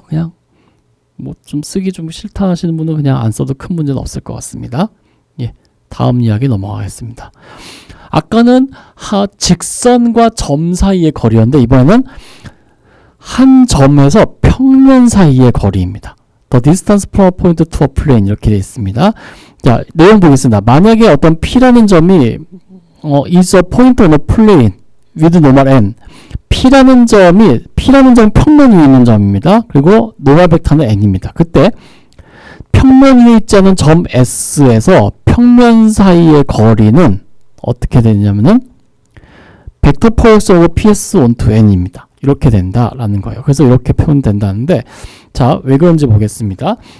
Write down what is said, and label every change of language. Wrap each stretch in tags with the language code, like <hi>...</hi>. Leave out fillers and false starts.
<ko>그냥 뭐 좀 쓰기 좀 싫다 하시는 분은 그냥 안 써도 큰 문제는 없을 것 같습니다. 다음 이야기 넘어가겠습니다. 아까는 직선과 점 사이의 거리였는데 이번에는 한 점에서 평면 사이의 거리입니다.</ko> <en>The distance from a point to a plane</en> <ko>이렇게 되어 있습니다. 자, 내용 보겠습니다. 만약에 어떤 P라는 점이</ko> <en>is a point on a plane with normal n</en> <ko>P라는 점 평면 위에 있는 점입니다. 그리고 노멀 벡터는 n입니다. 그때 평면 위에 있지 않은 점 S에서 평면 사이의 거리는 어떻게 되냐면은 벡터 프로덕트 오브 PS onto n입니다. 이렇게 된다라는 거예요. 그래서 이렇게 표현된다는데 자, 왜 그런지 보겠습니다.</ko>